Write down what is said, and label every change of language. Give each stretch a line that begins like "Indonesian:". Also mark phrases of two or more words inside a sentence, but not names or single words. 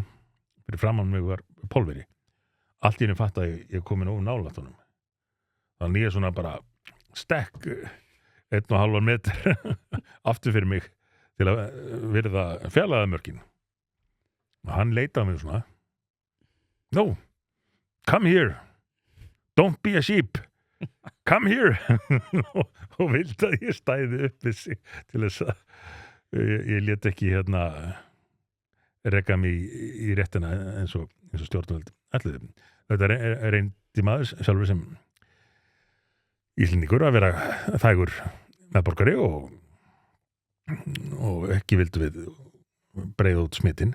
Icelandic: Fyrir framan mig var Pólveri. Allt í einu fatt að ég komin ofur nálægt honum. Þannig ég svona bara stekk 1,5 metr aftur fyrir mig til að virða fjarlægðarmörkin. Og hann leitaði á mig svona,
English: no, come here, don't be a sheep, come here
Icelandic: og vildi að ég stæði upp við sig til þess að ég lét ekki reka mig í réttina eins og stjórnvöld ætluðu. Þetta reyndi maður sjálfur sem Íslendingur að vera þægur meðborgari og ekki vildu við breiða út smittin.